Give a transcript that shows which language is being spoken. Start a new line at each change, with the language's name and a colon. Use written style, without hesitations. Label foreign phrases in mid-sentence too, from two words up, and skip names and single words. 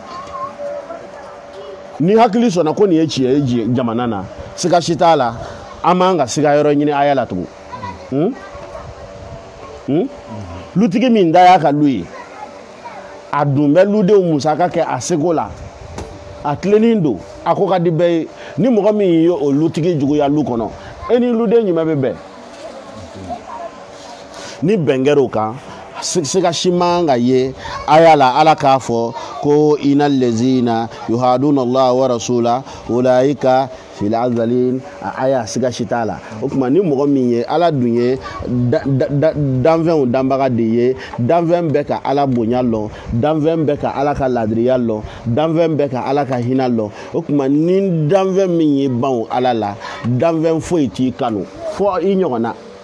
Bambara: ni hakili sɔnna ko nin ye tiɲɛ ye jamana na siga si t'a la an m'an ka siga yɔrɔ ɲini aya la tugun lutigi min da y'a ka lu ye a dun bɛ ludenw musaka kɛ a seko la a tilennen don a ko ka di bɛɛ ye ni mɔgɔ min ye o lutigi juguya lu kɔnɔ e ni luden jumɛn bɛ bɛn ni bɛn kɛr'o kan siga si man ka ye aya la ala k'a fɔ ko
Arabic: إن الذين يحادون الله ورسوله أولئك في الأذلين
Bambara: aya siga si t'a la o tuma ni mɔgɔ min ye ala dun ye danfɛnw danbaga de ye danfɛn bɛɛ ka ala bonya lɔn danfɛn bɛɛ ka ala ka ladiriya lɔn danfɛn bɛɛ ka ala ka hinɛ lɔn o tuma ni danfɛn min ye ban ala la danfɛn foyi t'i kanu fɔ i ɲɔgɔnna